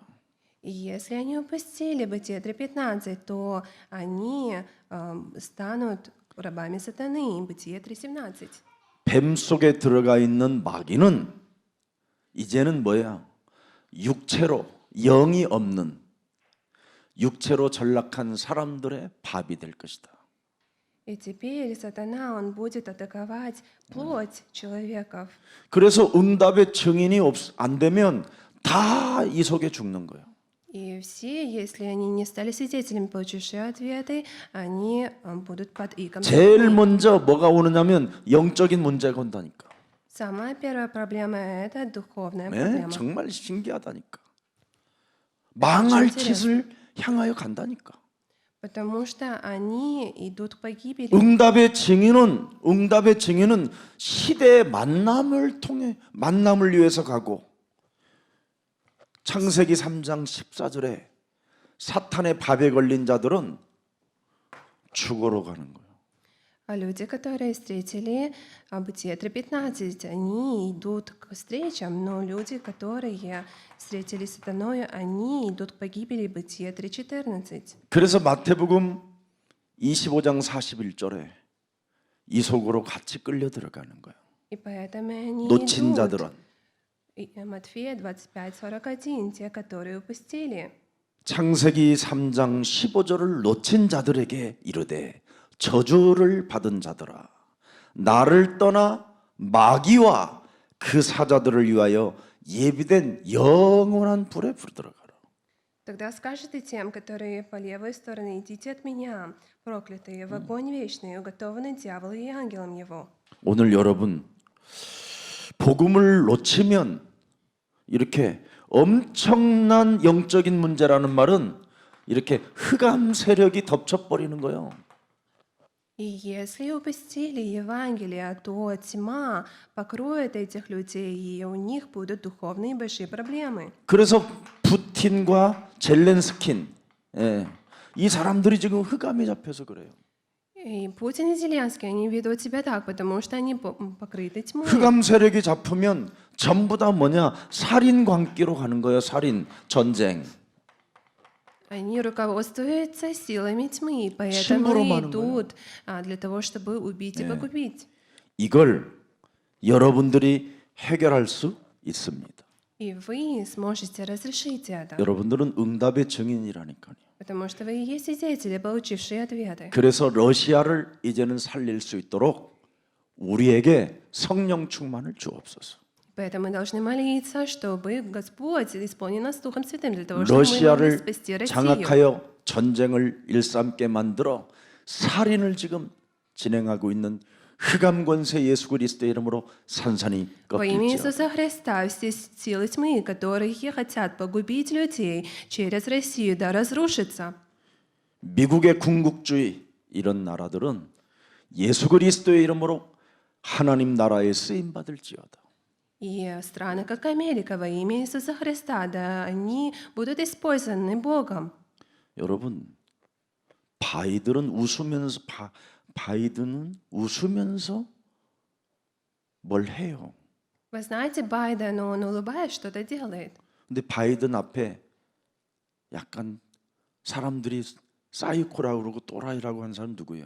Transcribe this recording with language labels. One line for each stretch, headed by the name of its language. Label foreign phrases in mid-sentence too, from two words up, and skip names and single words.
Russian: И если они упустили Бытие 3:15, то они станут рабами сатаны. Бытие 3:17.
Korean: 뱀 속에 들어가 있는 마귀는 이제는 뭐야? 육체로 영이 없는 육체로 전락한 사람들의 밥이 될 것이다.
Russian: И теперь сатана, он будет атаковать плоть человеков.
Korean: 그래서 응답의 증인이 안 되면 다 이 속에 죽는 거예요.
Russian: И все, если они не стали свидетелями, получившие ответы, они будут под игом.
Korean: 제일 먼저 뭐가 오느냐면 영적인 문제가 온다니까.
Russian: Самая первая проблема – это духовная
Korean: 네,
Russian: проблема.
Korean: 정말 신기하다니까. 망할 짓을 향하여 간다니까.
Russian: Потому что они идут к погибели.
Korean: 응답의 증인은 시대의 만남을 위해서 가고 창세기 3장 14절에 사탄의 밥에 걸린 자들은 죽으러 가는 거예요.
Russian: А люди, которые встретили Бытие 3:15, они идут к встречам, но люди, которые встретили сатаною, они идут к погибели. Бытие 3:14.
Korean: 그래서 마태복음 25장 41절에 이 속으로 같이 끌려 들어가는 거예요.
Russian: И поэтому они
Korean: 놓친
Russian: идут.
Korean: 자들은
Russian: И Матфея 25:41, те, которые упустили.
Korean: 창세기 3장 15절을 놓친 자들에게 이르되 저주를 받은 자들아 나를 떠나 마귀와 그 사자들을 위하여 예비된 영원한 불에 들어가라.
Russian: Тогда скажете тем, которые по левой стороне: идите от меня, проклятые, в огонь вечный, уготованный дьяволу и ангелам его.
Korean: 오늘 여러분 복음을 놓치면 이렇게 엄청난 영적인 문제라는 말은 이렇게 흑암 세력이 덮쳐버리는 거예요.
Russian: И если упустили Евангелие, то тьма покроет этих людей, и у них будут духовные большие проблемы.
Korean: 그래서 푸틴과 젤렌스킨 이 사람들이 지금 흑암에 잡혀서 그래요.
Russian: И Путин и Зеленский, они ведут себя так, потому что они покрыты тьмой.
Korean: 흑암 세력이 잡히면 전부 다 뭐냐 살인 광기로 가는 거예요. 살인 전쟁.
Russian: Они руководствуются силами тьмы,
Korean: 침부로
Russian: поэтому
Korean: 마는
Russian: идут для того, чтобы убить и погубить.
Korean: 이걸 여러분들이 해결할 수 있습니다.
Russian: И вы сможете разрешить это,
Korean: 여러분들은 응답의 증인이라니까요.
Russian: потому что вы и есть свидетели, получившие ответы.
Korean: 그래서 러시아를 이제는 살릴 수 있도록 우리에게 성령 충만을 주옵소서.
Russian: Поэтому мы должны молиться, чтобы Господь исполнил нас Духом Святым для того, чтобы мы могли
Korean: 러시아를
Russian: спасти Россию.
Korean: 장악하여 전쟁을 일삼게 만들어 살인을 지금 진행하고 있는 흑암 권세 예수 그리스도의 이름으로 산산이
Russian: Во имя
Korean: 꺾일지어다.
Russian: Иисуса Христа все силы тьмы, которые хотят погубить людей через Россию, да разрушатся.
Korean: 미국의 궁극주의 이런 나라들은 예수 그리스도의 이름으로 하나님 나라에 쓰임 받을지어다.
Russian: И страны, как Америка, во имя Иисуса Христа, да они будут использованы Богом.
Korean: 여러분, 바이든은 웃으면서 뭘 해요.
Russian: Вы знаете, Байден, он улыбаясь что-то делает.
Korean: 근데 바이든 앞에 약간 사람들이 사이코라고 그러고 또라이라고 한 사람 누구예요?